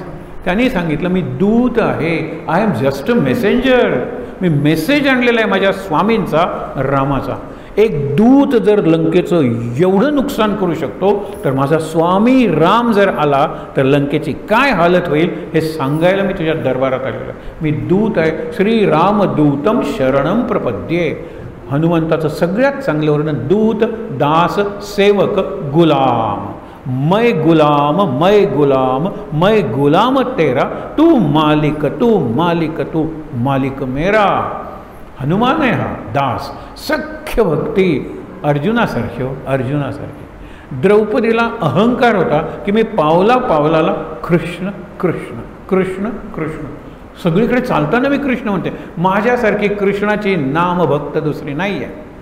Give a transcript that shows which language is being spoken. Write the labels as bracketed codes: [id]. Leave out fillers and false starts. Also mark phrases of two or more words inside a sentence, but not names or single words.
[mr] त्यांनी सांगितलं, मी दूत आहे, [en] I am just a messenger. [mr] मी मेसेज आणलेला आहे माझ्या स्वामींचा, रामाचा. एक दूत जर लंकेचं एवढं नुकसान करू शकतो, तर माझा स्वामी राम जर आला तर लंकेची काय हालत होईल हे सांगायला मी तुझ्या दरबारात आलेलो. मी दूत आहे. [sa] श्रीरामदूतम शरणम प्रपद्ये. [mr] हनुमंताचं सगळ्यात चांगलं वर्णन, दूत, दास, सेवक, गुलाम. [hi] मैं गुलाम, मैं गुलाम, मैं गुलाम तेरा, तू मालिक, तू मालिक, तू मालिक मेरा. [mr] हनुमान आहे हा दास. सख्य भक्ती अर्जुनासारखी हो, अर्जुनासारखी. द्रौपदीला अहंकार होता की मी पावला पावलाला कृष्ण कृष्ण कृष्ण कृष्ण, सगळीकडे चालताना मी कृष्ण म्हणते. माझ्यासारखी कृष्णाची नामभक्त दुसरी नाही आहे.